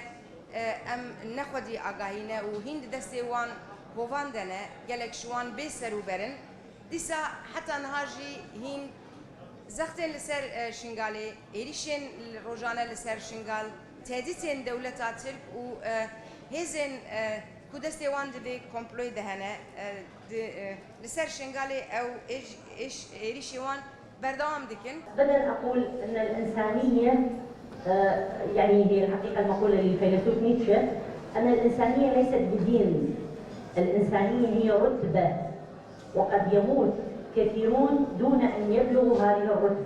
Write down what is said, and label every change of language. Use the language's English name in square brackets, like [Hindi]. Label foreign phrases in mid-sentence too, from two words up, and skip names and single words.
[Kurdish] em nexwedî agahîne û hîn di destê wan hovan de ne gelek ji wan bê ser û berin dîsa heta niha jî hîn zextên li ser şingalê êrişên rojane li ser şingal tehdîtên dewleta Tirk û hêzên ku destê wan di vê komployê de hene li ser şingalê ew êrişê wan berdewam dikin. [Arabic] بدأ أقول أن الإنسانية يعني هي الحقيقة المقولة للفيلسوف نيتشه أن الإنسانية ليست بدين الإنسانية هي رتبة وقد يموت كثيرون دون أن يبلغوا هذه الرتبة.